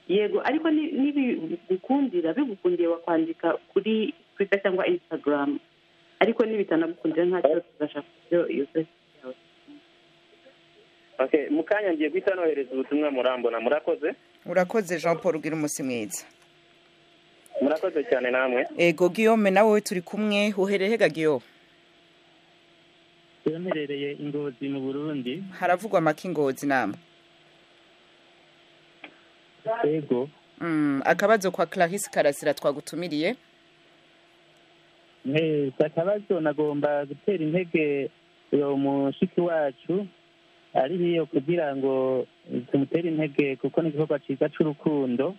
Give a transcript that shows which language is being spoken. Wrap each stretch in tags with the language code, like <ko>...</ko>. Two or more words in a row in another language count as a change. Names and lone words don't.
<rw>yego ariko bigukundiye wakwandika kuri Twitter cyangwa Instagram, ariko nibitanagukundira ntacyo tuzashaka iyo Facebook yawe. Okay, mukanya ngiye guhita nohereza ubutumwa murambona. Murakoze</rw> <rn>Jean Paul, ugira umunsi mwiza.</rn> <rw>Murakoze cyane namwe.</rw> <rn>Ego Guillaume, nawe turi kumwe, uhereye hega Guillaume? Yemerereye Ingozi mu Burundi. Haravugwa amaki Ingozi namwe? Ego. Akabazo kwa Clarisse Karasira twagutumiriye. Akabazo nagomba gutera intege uyo mushiki wacu ari hiyo kugira ngo tumutere intege kuko ni igikorwa cyiza cy'urukundo.</rn>